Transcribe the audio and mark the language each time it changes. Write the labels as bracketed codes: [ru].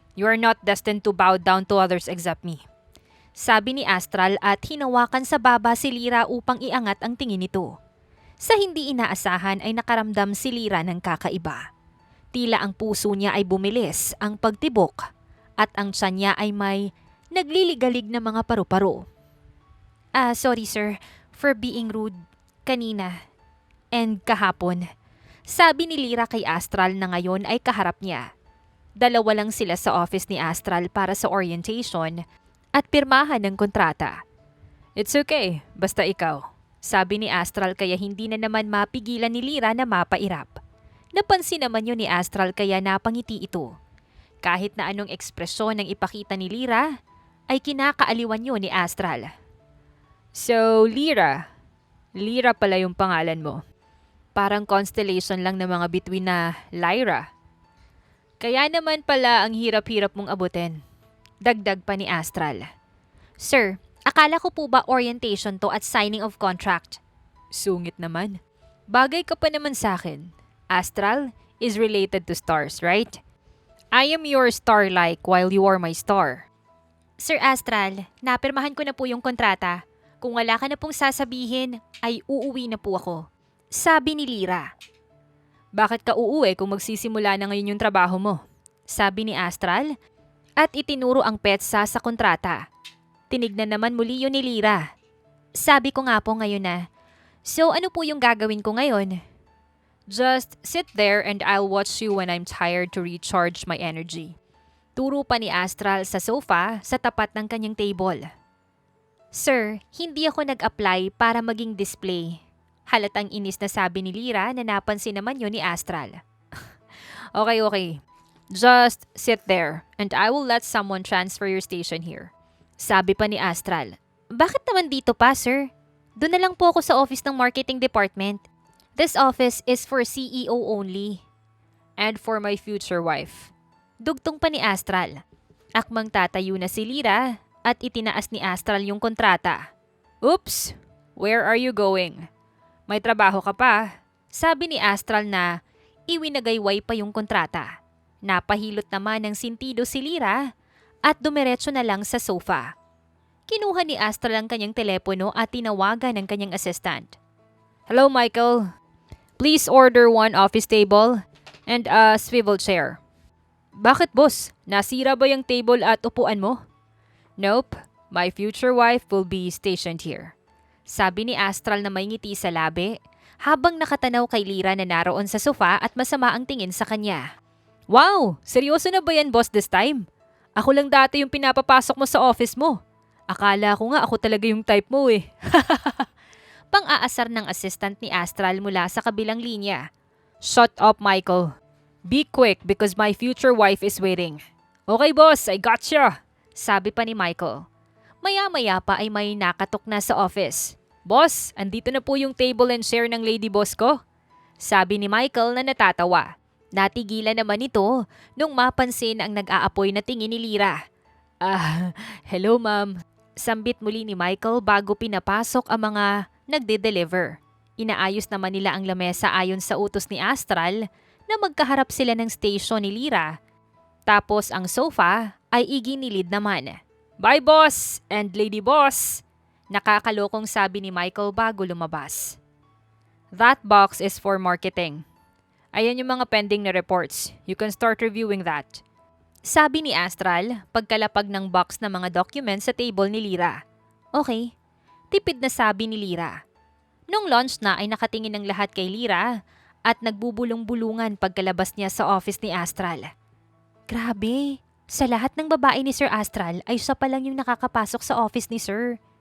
[en] You are not destined to bow down to others except me. [tl] Sabi ni Astral at hinawakan sa baba si Lyra upang iangat ang tingin nito. Sa hindi inaasahan ay nakaramdam si Lyra ng kakaiba. Tila ang puso niya ay bumilis ang pagtibok at ang tiyan niya ay may nagliligalig na mga paru-paro. [en] Sorry sir for being rude kanina and kahapon. [tl] Sabi ni Lyra kay Astral na ngayon ay kaharap niya. Dalawa lang sila sa office ni Astral para sa orientation at pirmahan ng kontrata. [en] It's okay, [tl] basta ikaw. Sabi ni Astral kaya hindi na naman mapigilan ni Lyra na mapairap. Napansin naman yun ni Astral kaya napangiti ito. Kahit na anong ekspresyon ang ipakita ni Lyra, ay kinakaaliwan yun ni Astral. So, Lyra. Lyra pala yung pangalan mo. Parang constellation lang ng mga bituin na Lyra. Kaya naman pala ang hirap-hirap mong abutin. Dagdag pa ni Astral. Sir, akala ko po ba orientation to at [en] signing of contract? [tl] Sungit naman. Bagay ka pa naman sa akin. [en] Astral is related to stars, right? I am your star-like while you are my star. [tl] Sir Astral, napirmahan ko na po yung kontrata. Kung wala ka na pong sasabihin, ay uuwi na po ako. Sabi ni Lyra. Bakit ka uuwi kung magsisimula na ngayon yung trabaho mo? Sabi ni Astral at itinuro ang petsa sa kontrata. Tinignan naman muli yun ni Lyra. Sabi ko nga po ngayon na, so ano po yung gagawin ko ngayon? [en] Just sit there and I'll watch you when I'm tired to recharge my energy. [tl] Turo pa ni Astral sa sofa sa tapat ng kanyang table. Sir, hindi ako nag-apply para maging display. Halatang inis na sabi ni Lyra na napansin naman yun ni Astral. Okay. [en] Just sit there and I will let someone transfer your station here. [tl] Sabi pa ni Astral. Bakit naman dito pa, sir? Doon na lang po ako sa office ng marketing department. [en] This office is for CEO only. And for my future wife. [tl] Dugtong pa ni Astral. Akmang tatayo na si Lyra at itinaas ni Astral yung kontrata. Oops! [en] Where are you going? [tl] May trabaho ka pa? Sabi ni Astral na iwinagayway pa yung kontrata. Napahilot naman ng sintido si Lyra at dumiretso na lang sa sofa. Kinuha ni Astral ang kanyang telepono at tinawagan ng kanyang assistant. Hello, Michael. [en] Please order 1 office table and a swivel chair. [tl] Bakit, boss? Nasira ba yung table at upuan mo? Nope. [en] My future wife will be stationed here. [tl] Sabi ni Astral na may ngiti sa labi habang nakatanaw kay Lyra na naroon sa sofa at masama ang tingin sa kanya. Wow! Seryoso na ba yan, boss, this time? Ako lang dati yung pinapapasok mo sa office mo. Akala ko nga ako talaga yung type mo eh. Pang-aasar ng assistant ni Astral mula sa kabilang linya. [en] Shut up, Michael. Be quick because my future wife is waiting. Okay, boss, I gotcha. [tl] Sabi pa ni Michael. Maya-maya pa ay may nakatok na sa office. Boss, andito na po yung table and chair ng lady boss ko. Sabi ni Michael na natatawa. Natigilan naman ito nung mapansin ang nag-aapoy na tingin ni Lyra. Hello ma'am. Sambit muli ni Michael bago pinapasok ang mga nagde-deliver. Inaayos naman nila ang lamesa ayon sa utos ni Astral na magkaharap sila ng station ni Lyra. Tapos ang sofa ay iginilid naman. [en] Bye boss and lady boss! [tl] Nakakalokong sabi ni Michael bago lumabas. [en] That box is for marketing. [tl] Ayan yung mga pending na reports. [en] You can start reviewing that. [tl] Sabi ni Astral pagkalapag ng box ng mga documents sa table ni Lyra. Okay. Tipid na sabi ni Lyra. Nung lunch na ay nakatingin ng lahat kay Lyra at nagbubulong-bulungan pagkalabas niya sa office ni Astral. Grabe, sa lahat ng babae ni Sir Astral ay siya pa lang yung nakakapasok sa office ni Sir.